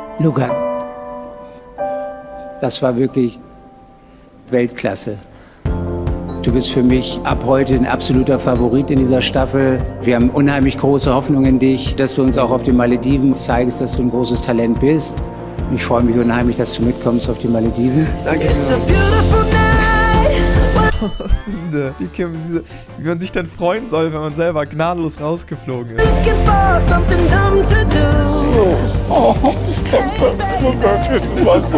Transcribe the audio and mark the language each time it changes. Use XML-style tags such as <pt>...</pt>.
<de>Luca, das war wirklich Weltklasse. Du bist für mich ab heute ein absoluter Favorit in dieser Staffel. Wir haben unheimlich große Hoffnung in dich, dass du uns auch auf den Malediven zeigst, dass du ein großes Talent bist. Ich freue mich unheimlich, dass du mitkommst auf die Malediven. Danke.</de> <en>It's a beautiful night.</en> <de>Tausende. Wie man sich dann freuen soll, wenn man selber gnadenlos rausgeflogen ist.</de> <en>Looking for something dumb to do.</en> <de>Los. Oh, ich konnte nur wirklich, das war so.</de>